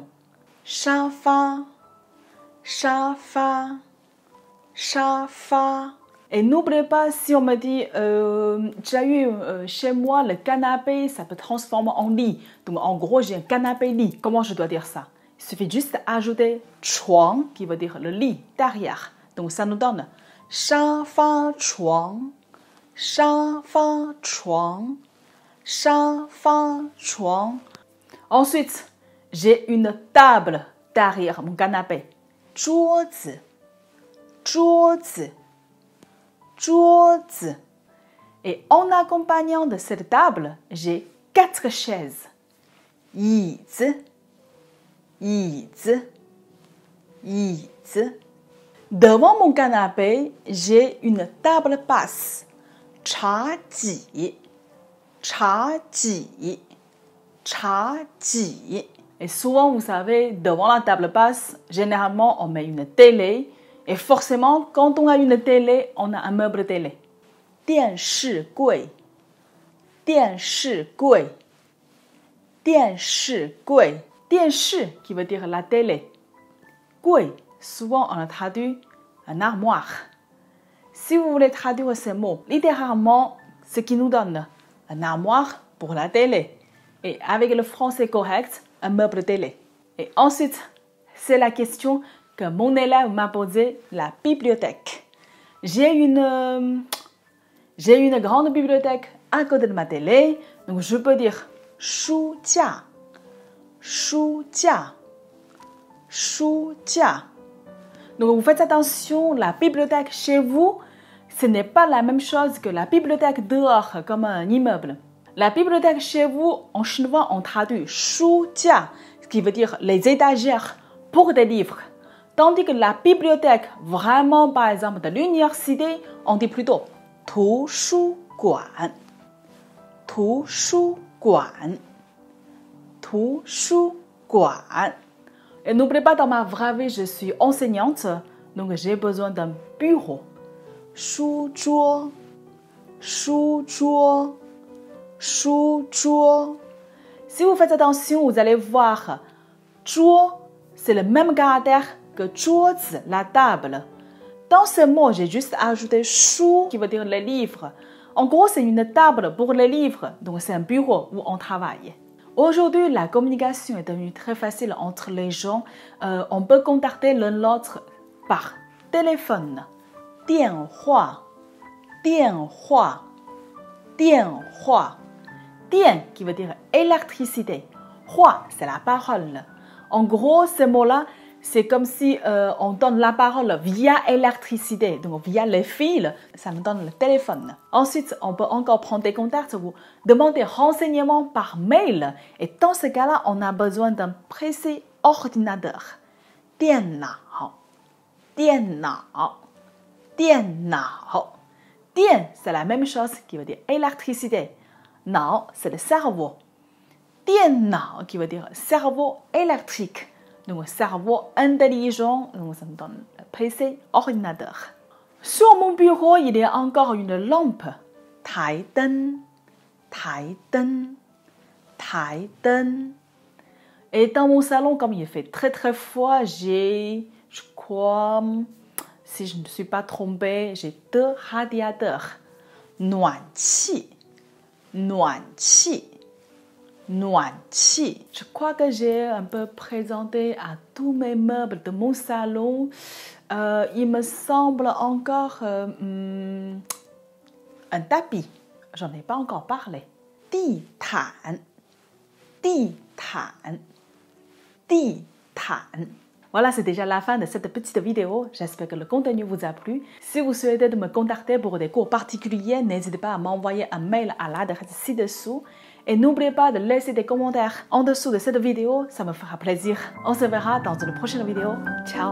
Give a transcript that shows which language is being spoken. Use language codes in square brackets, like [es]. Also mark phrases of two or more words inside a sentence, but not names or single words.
[zh] 沙发，沙发，沙发. [fr] Et n'oubliez pas, si on me dit Jia Yu, chez moi, le canapé, ça peut transformer en lit. Donc, en gros, j'ai un canapé-lit. Comment je dois dire ça? Il suffit juste d'ajouter 床, qui veut dire le lit, derrière. Donc, ça nous donne [zh] 沙发床, 沙发床, 沙发床. [fr] Ensuite, j'ai une table derrière mon canapé. [zh] 桌子, 桌子. 桌子. [fr] Et en accompagnant de cette table, j'ai 4 chaises. [zh] 椅子, 椅子, 椅子. [fr] Devant mon canapé, j'ai une table basse. [zh] 茶几, 茶几, 茶几. [fr] Et souvent, vous savez, devant la table basse, généralement, on met une télé. Et forcément, quand on a une télé, on a un meuble télé. [zh] 电视柜, 电视柜, 电视柜. [fr] 电视 qui veut dire la télé. 柜, souvent on a traduit un armoire. Si vous voulez traduire ces mots, littéralement, ce qui nous donne un armoire pour la télé. Et avec le français correct, un meuble télé. Et ensuite, c'est la question que mon élève m'a posé, la bibliothèque. J'ai une grande bibliothèque à côté de ma télé, donc je peux dire [zh] 书架, 书架, 书架. [fr] Donc vous faites attention, la bibliothèque chez vous, ce n'est pas la même chose que la bibliothèque dehors, comme un immeuble. La bibliothèque chez vous, en chinois, on traduit 书架, ce qui veut dire les étagères pour des livres. Tandis que la bibliothèque, vraiment par exemple de l'université, on dit plutôt [zh] 图书馆, 图书馆, 图书馆. [fr] Et n'oubliez pas, dans ma vraie vie, je suis enseignante, donc j'ai besoin d'un bureau. [zh] 书桌, 书桌, 书桌. [fr] Si vous faites attention, vous allez voir, 桌, c'est le même caractère que 桌子, la table. Dans ce mot, j'ai juste ajouté 书 qui veut dire les livres. En gros, c'est une table pour les livres, donc c'est un bureau où on travaille. Aujourd'hui, la communication est devenue très facile entre les gens. On peut contacter l'un l'autre par téléphone. [zh] 电话, 电话, 电话. [fr] 电 qui veut dire électricité. 话, c'est la parole. En gros, ce mot-là, c'est comme si on donne la parole via l'électricité, donc via les fils, ça nous donne le téléphone. Ensuite, on peut encore prendre des contacts ou demander renseignements par mail. Et dans ce cas-là, on a besoin d'un précis ordinateur. [zh] 电脑, 电脑, 电脑. [fr] 电, c'est la même chose qui veut dire électricité. 脑, c'est le cerveau. 电脑 qui veut dire cerveau électrique. Donc, cerveau intelligent, donc ça me donne le PC, ordinateur. Sur mon bureau, il y a encore une lampe. [zh] 台灯, 台灯, 台灯. [fr] Et dans mon salon, comme il fait très très froid, j'ai, je crois, si je ne me suis pas trompée, j'ai 2 radiateurs. [zh] 暖气，暖气，暖气。 [fr] Je crois que j'ai un peu présenté à tous mes meubles de mon salon. Il me semble encore un tapis. J'en ai pas encore parlé. [zh] 地毯，地毯，地毯。 [fr] Voilà, c'est déjà la fin de cette petite vidéo. J'espère que le contenu vous a plu. Si vous souhaitez de me contacter pour des cours particuliers, n'hésitez pas à m'envoyer un mail à l'adresse ci-dessous. Et n'oubliez pas de laisser des commentaires en dessous de cette vidéo, ça me fera plaisir. On se verra dans une prochaine vidéo.